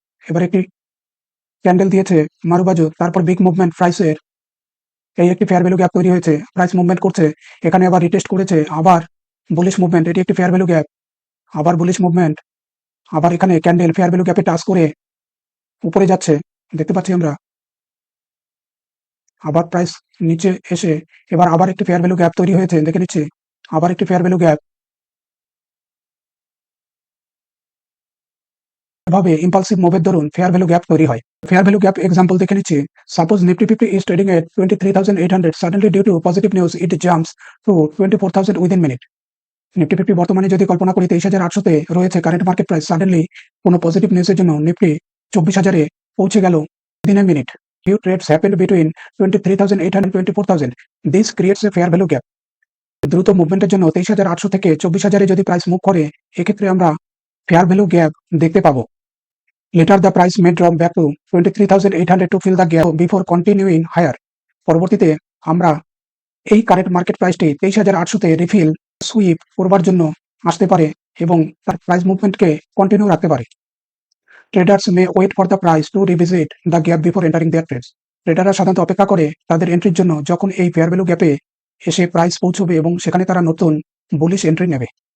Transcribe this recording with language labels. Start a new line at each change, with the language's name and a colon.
Bangla: এবার একটি ক্যান্ডেল দিয়েছে মারুবাজু, তারপর বিগ মুভমেন্ট প্রাইসের, এই একটি ফেয়ার ভ্যালু গ্যাপ তৈরি হয়েছে, প্রাইস মুভমেন্ট করছে, এখানে আবার রিটেস্ট করেছে, আবার বুলিশ মুভমেন্ট, এটি একটি ফেয়ার ভ্যালু গ্যাপ, আবার বুলিশ মুভমেন্ট, আবার এখানে ক্যান্ডেল ফেয়ার ভ্যালু গ্যাপে টাচ করে উপরে যাচ্ছে দেখতে পাচ্ছি আমরা, আবার প্রাইস নিচে এসে এবার আবার একটি ফেয়ার ভ্যালু গ্যাপ তৈরি হয়েছে দেখে নিচ্ছি, আবার একটি ফেয়ার ভ্যালু গ্যাপ। এভাবে ইম্পালসিভ মুভের দরুন ফেয়ার ভ্যালু গ্যাপ তৈরি হয়। ফেয়ার ভ্যালু গ্যাপ এক্সাম্পল দেখে নিচ্ছি।
English: Suppose Nifty 50 is trading at 23,800, suddenly due to positive news it jumps to 24,000 within minute।
Bangla: Nifty 50 বর্তমানে যদি কল্পনা করি 23,800-তে রয়েছে কারেন্ট মার্কেট প্রাইস, সাডেনলি কোনো পজিটিভ নিউজের জন্য নিফটি 24,000-এ পৌঁছে গেল
English: within a minute। Few trades happened between 23,800 and 24,000। This creates a fair value gap।
Bangla: দ্রুত মুভমেন্টের জন্য 23,800 থেকে 24,000-এ যদি প্রাইস মুভ করে, এক্ষেত্রে আমরা ফেয়ার ভ্যালু গ্যাপ দেখতে পাবো।
English: Later the price may drop back to 23,800 to fill the gap before continuing higher।
Bangla: পরবর্তীতে আমরা এই কারেন্ট মার্কেট প্রাইসটি 23,800-তে রিফিল সুইপ করবার জন্য আসতে পারে এবং তার প্রাইস মুভমেন্টকে কন্টিনিউ রাখতে পারে।
English: Traders may wait for the price to revisit the gap before entering their trades.
Bangla: ট্রেডাররা সাধারণত অপেক্ষা করে তাদের এন্ট্রির জন্য যখন এই ফেয়ার ভ্যালু গ্যাপে এসে প্রাইস পৌঁছবে এবং সেখানে তারা নতুন বুলিশ এন্ট্রি নেবে।